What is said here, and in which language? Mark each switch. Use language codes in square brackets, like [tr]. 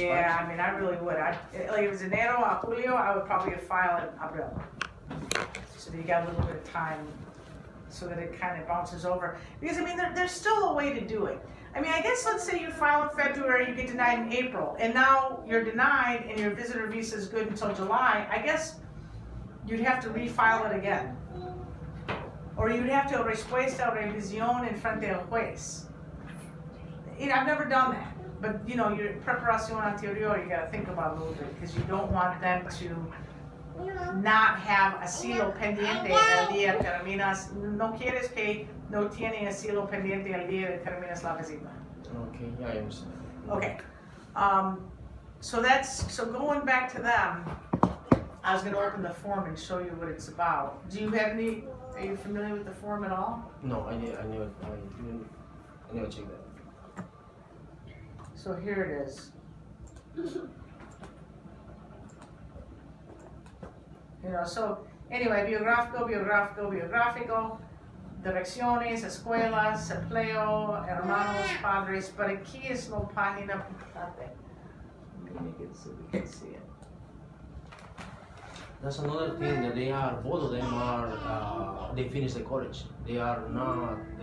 [en] Yeah, I mean, I really would. Like if it was enero or julio, I would probably file in abril. So that you got a little bit of time so that it kind of bounces over. Because I mean, there's still a way to do it. I mean, I guess let's say you file in February, you get denied in April, and now you're denied and your visitor visa is good until July. I guess you'd have to refile it again. Or you'd have to [es] respuesta o revisión en frente al juez. [en] You know, I've never done that. But, you know, your preparación anterior, you got to think about a little bit, because you don't want them to not have [es] asilo pendiente el día que terminas. No quieres que no tiene asilo pendiente el día que terminas la visita. [en] Okay, yeah, I understand. Okay. So going back to them, I was going to open the form and show you what it's about. Do you have any, are you familiar with the form at all? No, I never checked that. So here it is. You know, so anyway, biográfico, direcciones, escuelas, empleo, hermanos, padres, but [es] aquí es la página importante. [en] Let me make it so we can see it. That's another thing that they are. Both of them are. They finished the college. They are not.